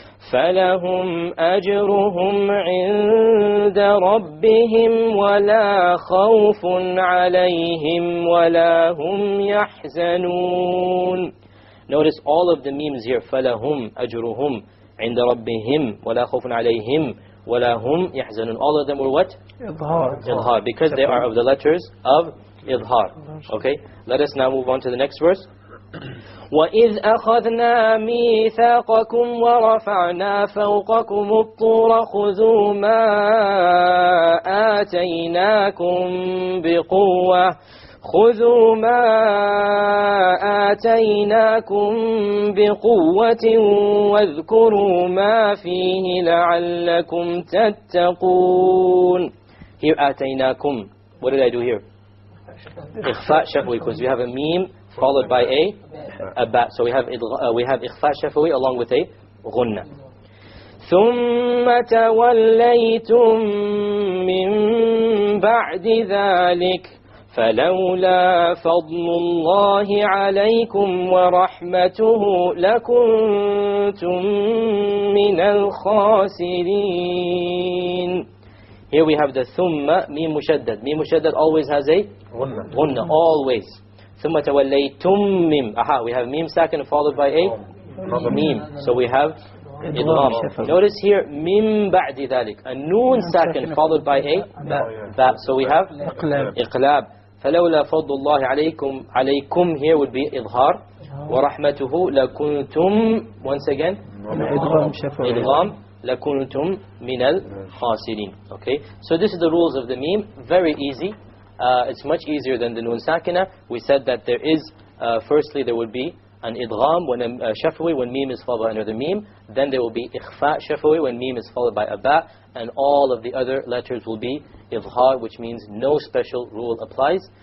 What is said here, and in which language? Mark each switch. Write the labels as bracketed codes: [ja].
[ar] فلهم أجرهم عند ربهم ولا خوف عليهم ولا هم يحزنون. [en] Notice all of the memes here. [ar] فَلَهُمْ أَجْرُهُمْ عند ربهم ولا خوف عليهم ولا هم يحزنون. [en] All of them were what? Idhar, because they are of the letters of idhar. Okay, let us now move on to the next verse. [ar] وَإِذْ أَخَذْنَا مِيثَاقَكُمْ وَرَفَعْنَا فَوْقَكُمُ الطُّورَ خُذُوا مَا آتَيْنَاكُمْ بِقُوَّةٍ وَاذْكُرُوا مَا فِيهِ لَعَلَّكُمْ تَتَّقُونَ. [en] Here آتَيْنَاكُمْ. What did I do here? Ikhfa shafawi, because we have a meme followed by a ba. So we have ikhfa shafawi along with a ghunna. [ar] ثُمَّ تَوَلَّيْتُمْ مِنْ بَعْدِ ذَلِكَ فلولا فضل الله عليكم ورحمته لكنتم من الخاسرين. [en] Here we have the thumma, mim mushaddad. Mim mushaddad always has a ghunna, always. [ar] ثم توليتم mim. [en] Aha, we have mim sakin followed by a mim. So we have idgham. Notice here, mim ba'di dhalik. A noon sakin followed by a ba. So we have iqlab. [ar] فلولا فضل الله عليكم [en] here would be [ar] إظهار ورحمته لكنتم [en] once again idgham [ar] لَكُنْتُمْ مِنَ الْخَاسِرِينَ. [en] Okay, so this is the rules of the meme. Very easy. It's much easier than the nun sakina. We said that there is, firstly there would be an idgham when shafawi when meme is followed by another meme. Then there will be ikhfa shafawi when meme is followed by a ba, and all of the other letters will be izhar, which means no special rule applies.